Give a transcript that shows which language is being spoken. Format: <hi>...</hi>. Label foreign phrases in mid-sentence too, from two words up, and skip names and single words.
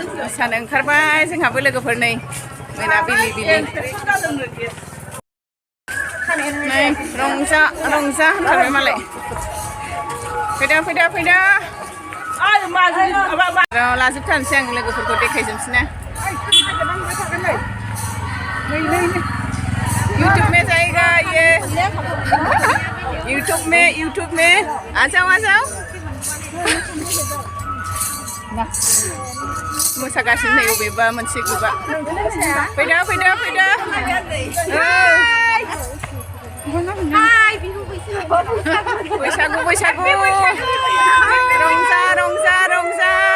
<brx>मोसानो ओंखारबाय जोंहाबो लोगोफोर नै मोनाबिलि नै रंजा होनथारबाय मालाय फैदा लाजोबथारनोसै आं लोगोफोरखौ देखायजोबसैना</brx> <hi>यूट्यूब में जाएगा ये यूट्यूब में आ जाओ</hi> <brx>मोसागासिनो नै बबेबा मोनसे ग्रुपआ फैदा बैसागु रंजा</brx>